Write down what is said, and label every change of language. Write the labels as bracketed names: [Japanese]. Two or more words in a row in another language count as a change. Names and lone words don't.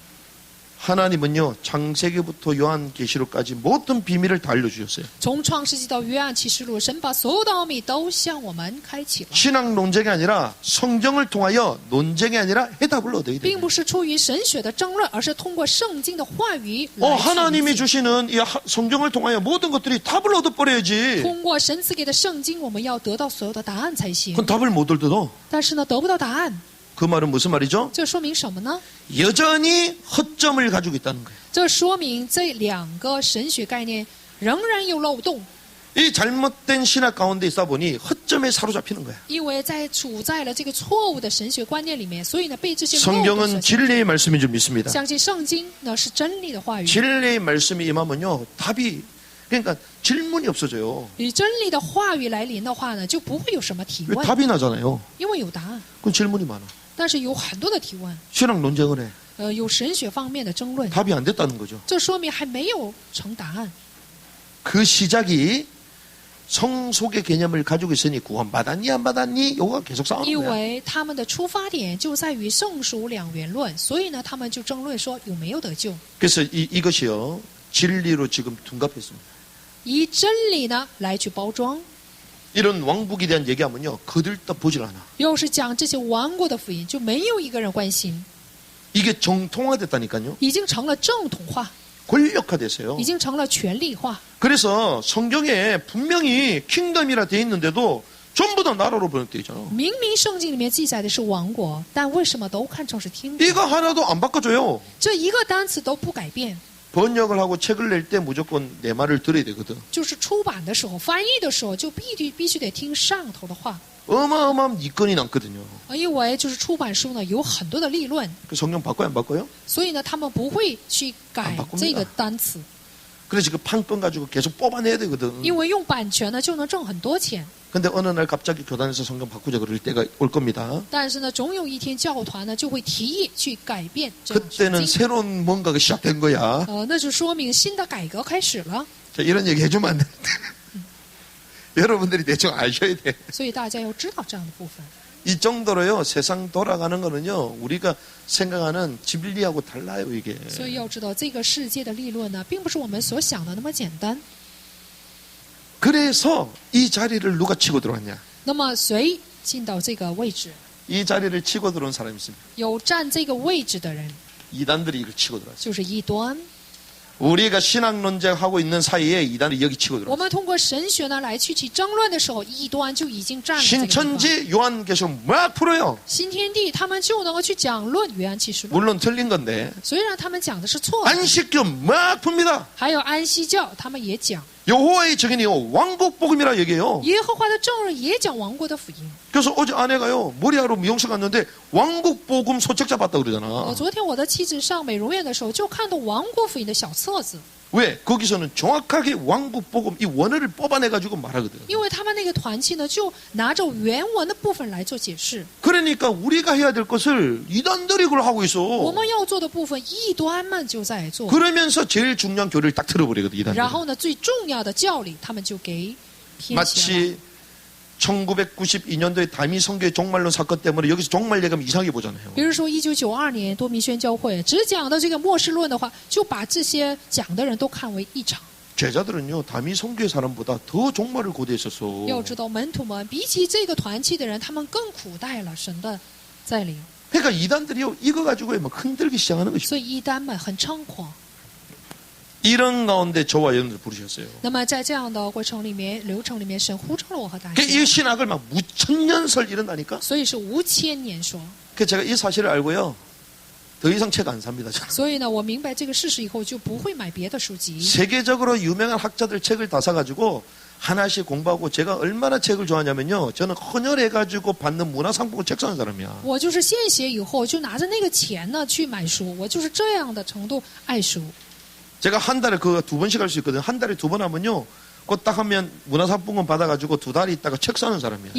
[Korean] 하나님은요, 창세기부터 요한계시록까지 모든 비밀을 다 알려주셨어요. [Chinese] 从创世纪到约翰启示录，神把所有的奥秘都向我们开启了， [Korean] 신학 논쟁이 아니라 성경을 통하여 논쟁이 아니라 해답을 얻어야 [Chinese] 并 [Korean] 돼요. [Chinese] 不是出于神学的争论，而是通过圣经的话语来 [Korean] 하나님이 [Chinese] 前进 [Korean] 주시는 이 성경을 통하여 모든 것들이 답을 얻어버려야지. [Chinese] 通过神赐给的圣经，我们要得到所有的答案才行。 [Korean] 그건 답을 못 얻어. [Chinese] 但是呢，得不到答案， [Korean] 그 말은 무슨 말이죠? [Chinese] 这说明什么呢？ [Korean] 여전히 허점을 가지고 있다는 거예요. [Chinese] 这说明这两个神学概念仍然有漏洞， [Korean] 이 잘못된 신학 가운데 있다 보니 허점에 사로잡히는 거야. [Chinese] 因为处在了这个错误的神学观念里面，所以呢，被这些漏洞所 [Korean] 성경은 [Chinese] 限制。 [Korean] 진리의 말씀인 줄 믿습니다. [Chinese] 相信圣经呢是真理的话语， [Korean] 진리의 말씀이 임하면요, 답이 그러니까 질문이 없어져요. [Chinese] 以真理的话语来临的话呢，就不会有什么提 [Korean] 왜 [Chinese] 问， [Korean] 답이 나잖아요. [Chinese] 因为有答案。 [Korean] 그건 질문이 많아. [Chinese] 但是有很多的提问， [Korean] 신학 논쟁을 해. [Chinese] 有神学方面的争论， [Korean] 답이 안 됐다는 거죠. [Chinese] 这说明还没有成答案。 [Korean] 그 시작이 성속의 개념을 가지고 있으니 구원받았니 안 받았니 요가 계속 싸우는 [Chinese] 因 [Korean] 거야. [Chinese] 为他们的出发点就在于圣属两元论，所以呢，他们就争论说有没有得救， [Korean] 그래서 이것이요, 진리로 지금 둔갑했습니다. [Chinese] 以真理呢来去包装。 [Korean] 이런 왕국에 대한 얘기하면요, 거들떠 보질 않아. [Chinese] 要是讲这些亡国的福音，就没有一个人关心， [Korean] 이게 정통화됐다니까요. [Chinese] 已经成了正统化， [Korean] 권력화됐어요. [Chinese] 已经成了权力化。 [Korean] 그래서 성경에 분명히 킹덤이라 돼 있는데도 전부 다 나라로 번역되어 있잖아. [Chinese] 明明圣经里面记载的是王国，但为什么都看成是天国？ [Korean] 이거 하나도 안 바꿔줘요. [Chinese] 这一个单词都不改变。 [Korean] 번역을 하고 책을 낼 때 무조건 내 말을 들어야 되거든. [Chinese] 就是出版的时候、翻译的时候，就必须得听上头的话， [Korean] 어마어마한 이건이 남거든요. [Chinese] 因为就是出版书呢有很多的立论， [Korean] 그 성경 바꿔요 안 바꿔요? [Chinese] 所以呢他们不会去改 [Korean] 안 바꿉니다. [Chinese] 这个单词。 [Korean] 그래서 그 판권 가지고 계속 뽑아내야 되거든. [Chinese] 因为用版权呢就能挣很多钱。 [Korean] 근데 어느 날 갑자기 교단에서 성경 바꾸자 그럴 때가 올 겁니다. [Chinese] 但是呢，总有一天教团呢就会提议去改变这样的 [Korean] 그때는 [Chinese] 经。 [Korean] 새로운 뭔가가 시작된 거야. [Chinese] 那就说明新的改革开始了。 [Korean] 자, 이런 얘기 해주면 안 되는데. 여러분들이 대충 아셔야 돼. [Chinese] 所以大家要知道这样的部分。 [Korean] 이 정도로요, 세상 돌아가는 거는요, 우리가 생각하는 진리하고 달라요, 이게. [Chinese] 所以要知道，这个世界的立论呢，并不是我们所想的那么简单。 [Korean] 그래서 이 자리를 누가 치고 들어왔냐? [Chinese] 那么谁进到这个位置？ [Korean] 이 자리를 치고 들어온 사람이 있습니다. [Chinese] 有占这个位置的人， [Korean] 이단들이 이걸 치고 들어왔어요. [Chinese] 就是异端。 [Korean] 우리가 신학 논쟁하고 있는 사이에 이단이 여기 치고 [Chinese] 我 [Korean] 들어왔어요. [Chinese] 们通过神学呢来去争论的时候，异端就已经占了这个地方。 [Korean] 신천지 요한계시록 막 풀어요. [Chinese] 新天地他们就能够去讲论约翰启示录， [Korean] 물론 틀린 건데 [Chinese] 虽然他们讲的是错的。 [Korean] 안식교 막 풉니다. [Chinese] 还有安息教，他们也讲。 [Korean] 여호와의 증인이요 왕국 복음이라 얘기해요. [Chinese] 耶和华的证人也讲王国的福音。 [Korean] 그래서 어제 아내가요 머리하러 미용실 갔는데 왕국 복음 소책자 봤다 그러잖아. [Chinese] 昨天我的妻子上美容院的时候，就看到王国福音的小册子。 [Korean] 왜? 거기서는 정확하게 왕국 복음 이 원어를 뽑아내가지고 말하거든. [Chinese] 因为他们那个团契呢，就拿着原文的部分来做解释。 [Korean] 그러니까 우리가 해야 될 것을 이단들이 그걸 하고 [Chinese] 我 [Korean] 있어. [Chinese] 们要做的部分，异端们就在做。 [Korean] 그러면서 제일 중요한 교리를 딱 틀어버리거든 [Chinese] 然 [Korean] 이단들. [Chinese] 后呢，最重要的教理，他们就给偏斜了。 [Korean] 마치 1992년도에 다미 성교의 종말론 사건 때문에 여기서 종말 예감 이상하게 보잖아요. [Chinese] 比如说1992年多米宣教会只讲到这个末世论的话，就把这些讲的人都看为异常。 [Korean] 제자들은요 다미 성교의 사람보다 더 종말을 고대했었어. [Chinese] 要知道门徒们比起这个团契的人，他们更苦待了神的在临， [Korean] 그러니까 이단들이요 이거 가지고 막 흔들기 시작하는 것이. [Chinese] 所以异端们很猖狂。 [Korean] 이런 가운데 저와 여러분들 부르셨어요. [Chinese] 那么在这样的过程里面、流程里面，神呼召了我和大 [Korean] 그 [Chinese] 家， [Korean] 이 신학을 막 무천년설 이런다니까. [Chinese] 所以是无千年说。 [Korean] 그 제가 이 사실을 알고요 더 이상 책 안 삽니다. 저는. [Chinese] 所以呢，我明白这个事实以后，就不会买别的书籍。 [Korean] 세계적으로 유명한 학자들 책을 다 사가지고 하나씩 공부하고 제가 얼마나 책을 좋아하냐면요 저는 헌혈해가지고 받는 문화상품을 책 사는 사람이야. 我就是献血以后，就拿着那个钱呢去买书，我就是这样的程度爱书。 제가 한 달에 그거 2번씩 할 수 있거든요. 한 달에 2번 하면요 그거 딱 하면 문화상품권 받아가지고 2달 있다가 책 사는 사람이야.